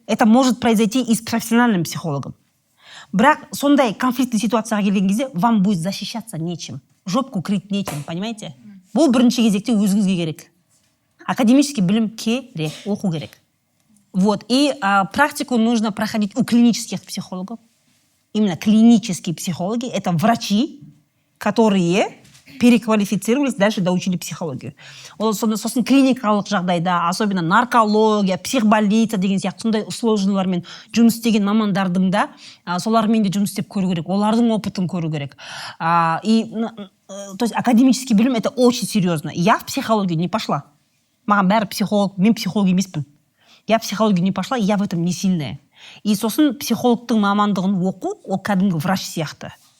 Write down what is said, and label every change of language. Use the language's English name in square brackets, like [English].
[Russian] Это может произойти и с профессиональным психологом. [Kazakh] Бірақ сондай конфликтный ситуацияға келген кезде [Russian] вам будет защищаться нечем. Жопку крыть нечем, понимаете? [Kazakh] Бұл бірінші кезекте өзіңізге керек. Академический білім керек, оқу керек. Вот. [Russian] И практику нужно проходить у клинических психологов. Именно клинические психологи – это врачи, которые переквалифицировались, дальше доучили психологию. [Kazakh] Сосын клиникалық жағдайда, особенно наркология, психбольница деген сияқты сондай сложныйлармен жұмыс істеген мамандардың да солармен де жұмыс істеп көру керек, олардың опытын көру керек. [Russian] То есть академический білім – это очень серьезно. Я в психологию не пошла. [Kazakh] Маған бәрі психолог, мен психолог емеспін. [Russian] Я в психологию не пошла, и я в этом не сильная. [Kazakh] И сосын психологтың мамандығын оқу, ол кәдімгі врач сияқты.